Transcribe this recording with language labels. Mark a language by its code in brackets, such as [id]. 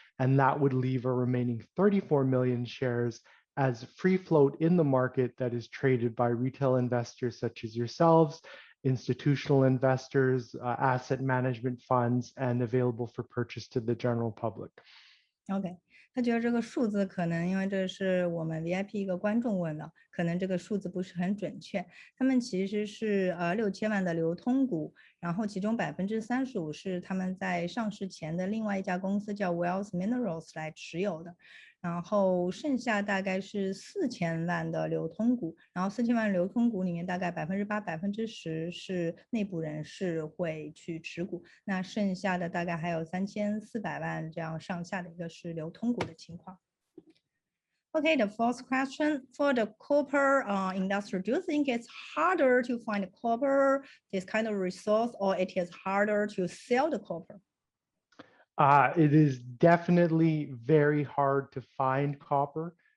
[en] And that would leave a remaining 34 million shares as free float in the market that is traded by retail investors such as yourselves, institutional investors, asset management funds, and available for purchase to the general public. [zh] OK， 他觉得这个数字可能因为这是我们 VIP 一个观众问的，可能这个数字不是很准确。他们其实是6000万的流通股，然后其中35%是他们在上市前的另外一家公司叫 Wealth Minerals 来持有的。然后剩下大概是4000万的流通股，然后4000万流通股里面大概8%、10%是内部人士会去持股，那剩下的大概还有3400万这样上下的一个是流通股的情况。 [en] Okay, the fourth question for the copper industry, do you think it's harder to find copper, this kind of resource, or it is harder to sell the copper? It is definitely very hard to find copper.